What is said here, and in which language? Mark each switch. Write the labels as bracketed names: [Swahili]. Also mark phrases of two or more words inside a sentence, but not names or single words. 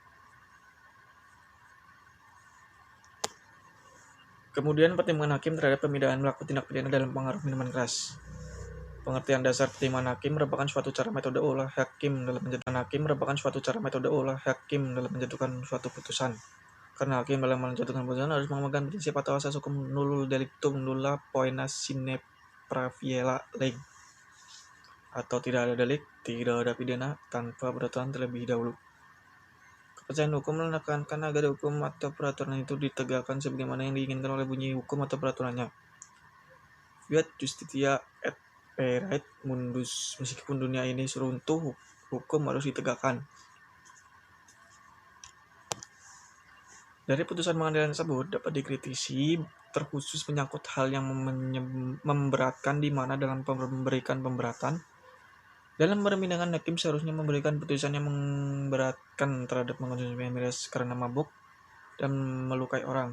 [Indonesian] Kemudian pertimbangan hakim terhadap pemidanaan pelaku tindak pidana dalam pengaruh minuman keras. Pengertian dasar pertimbangan hakim merupakan suatu cara metode olah hakim dalam menjatuhkan suatu putusan. Karena hakim dalam menjatuhkan putusan harus memegang prinsip atau asas hukum [Latin] nullum delictum nulla poena sine praeviela lege, [Indonesian] atau tidak ada delik, tidak ada pidana tanpa peraturan terlebih dahulu. Kepercayaan hukum menekankan agar hukum atau peraturan itu ditegakkan sebagaimana yang diinginkan oleh bunyi hukum atau peraturannya. [Latin] Fiat justitia et perit mundus. [Indonesian] Meskipun dunia ini runtuh, hukum harus ditegakkan. Dari putusan pengadilan tersebut dapat dikritisi, terkhusus menyangkut hal yang memberatkan, di mana dalam memberikan pemberatan, dalam persidangan hakim seharusnya memberikan putusan yang memberatkan terhadap mengonsumsi miras karena mabuk dan melukai orang.